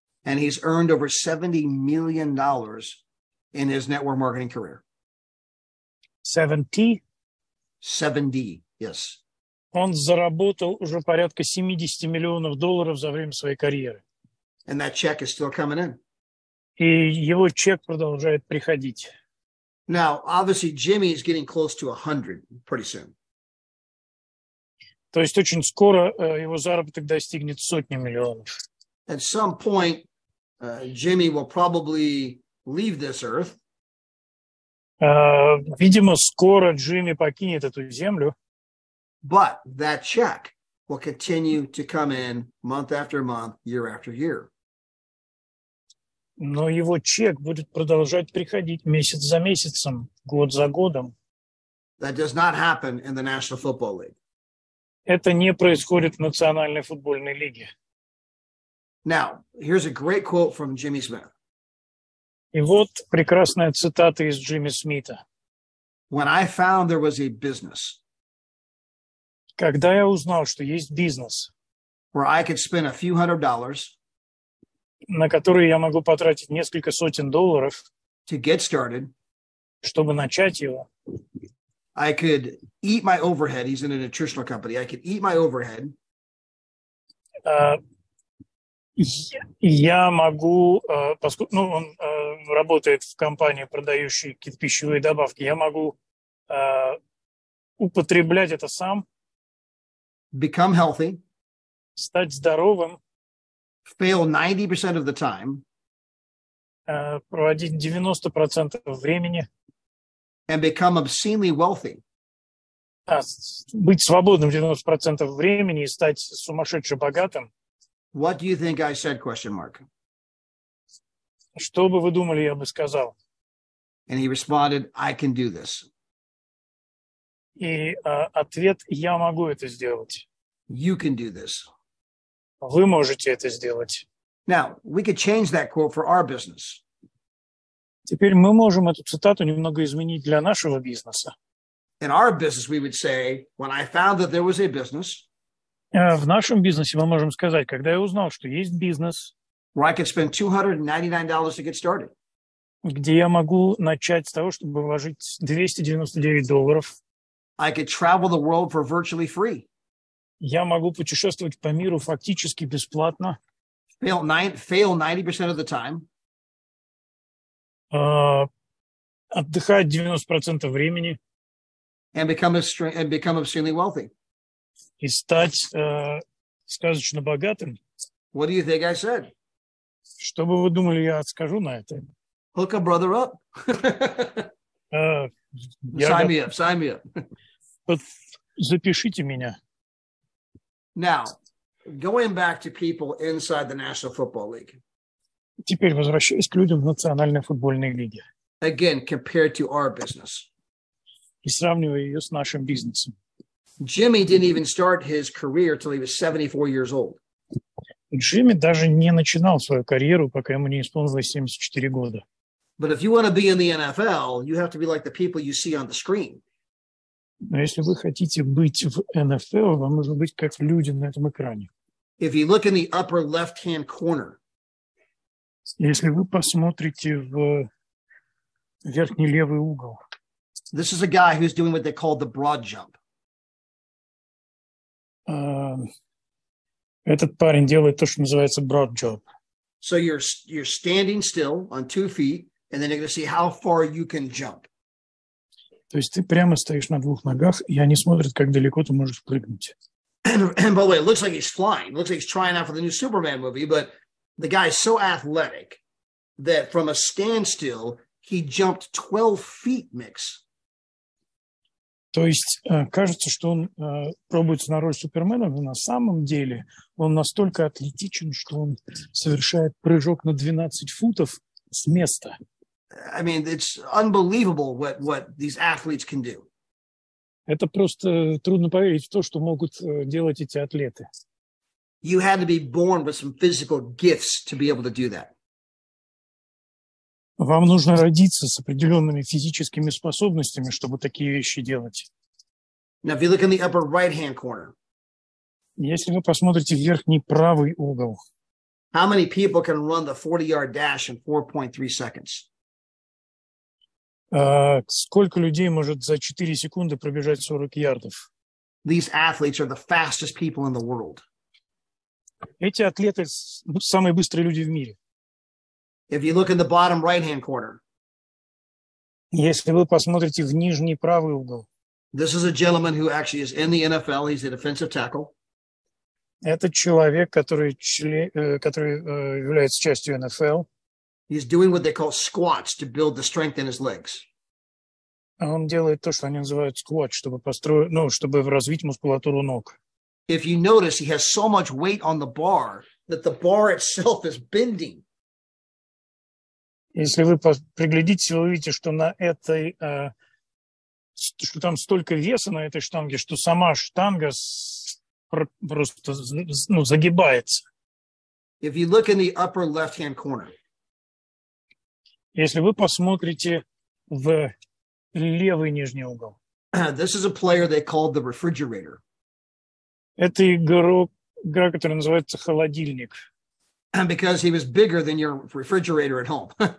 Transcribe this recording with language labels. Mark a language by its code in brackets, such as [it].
[en] And he's earned over $70 million in his network marketing career. 70? 70, yes. [ru] Он заработал уже порядка $70 миллионов за время своей карьеры. [en] And that check is still coming in. [ru] И его чек продолжает приходить. [en] Now, obviously, Jimmy is getting close to 100 pretty soon. [ru] То есть очень скоро его заработок достигнет сотни миллионов. [en] At some point, Jimmy will probably leave this earth. [ru] Видимо, скоро Джимми покинет эту землю. [en] But that check will continue to come in month after month, year after year. [ru] Но его чек будет продолжать приходить месяц за месяцем, год за годом. [en] That does not happen in the National Football League. [ru] Это не происходит в Национальной футбольной лиге. [en] Now, here's a great quote from Jimmy Smith. [ru] И вот прекрасная цитата из Джимми Смита. [en] When I found there was a business [ru] Когда я узнал, что есть бизнес, [en] where I could spend a few $100s [ru] на который я могу потратить несколько сотен долларов, [en] to get started, [ru] чтобы начать его, [en] I could eat my overhead. He's in a nutritional company. I could eat my overhead. [ru] Я могу, поскольку он работает в компании, продающей какие-то пищевые добавки, я могу употреблять это сам, [en] become healthy, [ru] стать здоровым, [en] fail 90% of the time, [ru] проводить 90% времени, [en] and become obscenely wealthy. [ru] Быть свободным 90% времени и стать сумасшедше богатым. [en] What do you think I said? Question mark. [ru] Что бы вы думали, я бы сказал? [en] And he responded, I can do this. [ru] И ответ: я могу это сделать. [en] You can do this. [ru] Вы можете это сделать. [en] Now, we could change that quote for our business. [ru] Теперь мы можем эту цитату немного изменить для нашего бизнеса. [en] In our business, we would say, when I found that there was a business, [ru] В нашем бизнесе мы можем сказать, когда я узнал, что есть бизнес, [en] where I could spend $299 to get started, [ru] где я могу начать с того, чтобы вложить $299, [en] I could travel the world for virtually free, [ru] я могу путешествовать по миру фактически бесплатно, [en] fail 90% of the time, [ru] отдыхать 90% времени [en] and become extremely wealthy. [ru] и стать сказочно богатым. [en] What do you think I said? [ru] Что бы вы думали, я скажу на это? [en] Hook a brother up. Sign me up. [ru] Запишите меня. [en] Now, going back to people inside the National Football League. [ru] Теперь возвращаясь к людям в Национальной футбольной лиге. [en] Again, compared to our business. [ru] И сравнивая ее с нашим бизнесом. [en] Jimmy didn't even start his career till he was 74 years old. [ru] Джимми даже не начинал свою карьеру, пока ему не исполнилось 74 года. [en] But if you want to be in the NFL, you have to be like the people you see on the screen. [ru] Но если вы хотите быть в НФЛ, вам нужно быть как люди на этом экране. [en] If you look in the upper left-hand corner, [ru] если вы посмотрите в верхний левый угол, [en] this is a guy who's doing what they call the broad jump. [ru] Этот парень делает то, что называется broad jump. [en] So you're standing still on 2 feet, and then you're going to see how far you can jump. [ru] То есть ты прямо стоишь на 2 ногах, и они смотрят, как далеко ты можешь прыгнуть. [en] And by the way, it looks like he's flying. It looks like he's trying out for the new Superman movie, but the guy's so athletic that from a standstill, he jumped 12 feet, Mix. [ru] То есть кажется, что он пробуется на роль Супермена, но на самом деле он настолько атлетичен, что он совершает прыжок на 12 футов с места. [en] I mean, it's unbelievable what these athletes can do. [ru] Это просто трудно поверить в то, что могут делать эти атлеты. [en] You had to be born with some physical gifts to be able to do that. [ru] Вам нужно родиться с определенными физическими способностями, чтобы такие вещи делать. [en] Now, if you look in the upper right-hand corner, [ru] Если вы посмотрите в верхний правый угол, [en] how many people can run the 40-yard dash in 4.3 seconds? [ru] сколько людей может за 4 секунды пробежать 40 ярдов? [en] These athletes are the fastest people in the world. [ru] Эти атлеты самые быстрые люди в мире. [en] If you look in the bottom right-hand corner, [ru] Если вы посмотрите в нижний правый угол, [en] this is a gentleman who actually is in the NFL. He's a defensive tackle. [ru] это человек, который является частью НФЛ. [en] He's doing what they call squats to build the strength in his legs. [ru] Он делает то, что они называют сквот, чтобы чтобы развить мускулатуру ног. [en] If you notice, he has so much weight on the bar that the bar itself is bending. [ru] Если вы приглядитесь, вы увидите, что на этой, что там столько веса на этой штанге, что сама штанга просто загибается. [en] If you look in the upper left-hand corner, [ru] Если вы посмотрите в левый нижний угол, [en] this is a player they called the refrigerator. [ru] это игра, которая называется «Холодильник», [en] Because he was bigger than your refrigerator at home.